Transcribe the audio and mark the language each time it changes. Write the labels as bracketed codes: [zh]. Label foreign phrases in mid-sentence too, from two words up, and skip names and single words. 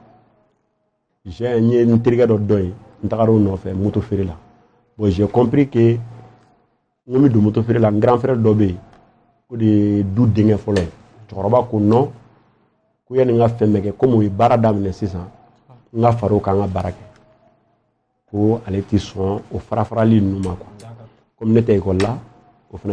[bm] n ye n terikɛ dɔ dɔn yen n tagar'o nɔfɛ moto feere la [fr] bon j'ai compris que [bm] n ko n bɛ don moto feere la n [fr] grand frère [bm] dɔ bɛ yen o de ye du denkɛ fɔlɔ ye cɛkɔrɔba ko non ko yanni n ka fɛn bɛɛ kɛ comme o ye baara daminɛ sisan n ka far'o kan n ka baara kɛ ko ale tɛ sɔn o farafarali ninnu ma [fr] quoi comme [bm] ne tɛ école la o fana